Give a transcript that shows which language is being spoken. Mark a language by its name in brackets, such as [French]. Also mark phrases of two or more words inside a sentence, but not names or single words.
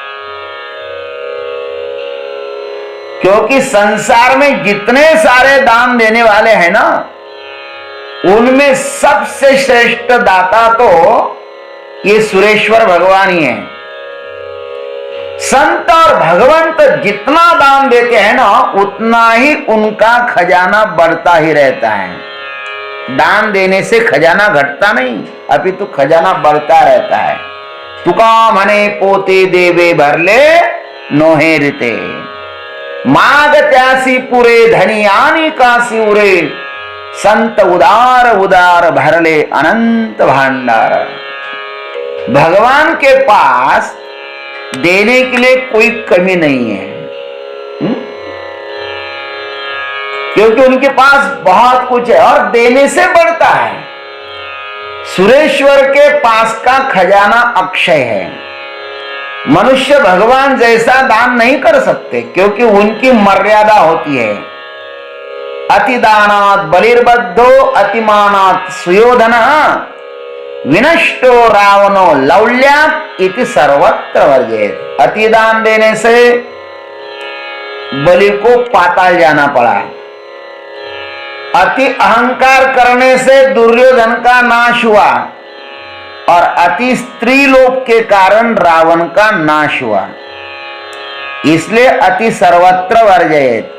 [Hindi] क्योंकि संसार में जितने सारे दान देने वाले हैं ना, उनमें सबसे श्रेष्ठ दाता तो ये सुरेश्वर भगवान ही है। संत और भगवंत जितना दान देते हैं ना, उतना ही उनका खजाना बढ़ता ही रहता है। दान देने से खजाना घटता नहीं, अपितु खजाना बढ़ता रहता है। [Marathi] तुका मने पोते देवे भरले नोहे रिते, माग त्यासी पुरे धनियानी कासी उरे, संत उदार उदार भरले अनंत भांडार। [Hindi] भगवान के पास देने के लिए कोई कमी नहीं है, क्योंकि उनके पास बहुत कुछ है और देने से बढ़ता है। सुरेश्वर के पास का खजाना अक्षय है। मनुष्य भगवान जैसा दान नहीं कर सकते, क्योंकि उनकी मर्यादा होती है। [Sanskrit] अतिदानात् बलिर्बद्धो अतिमानात् सुयोधनः, विनष्टो रावणो लौल्यात् इति सर्वत्र वर्जेत। [Hindi] अतिदान देने से बलि को पाताल जाना पड़ा। अति अहंकार करने से दुर्योधन का नाश हुआ और अति स्त्रीलोक के कारण रावण का नाश हुआ। [Sanskrit] इसलिए अति सर्वत्र वर्जयेत।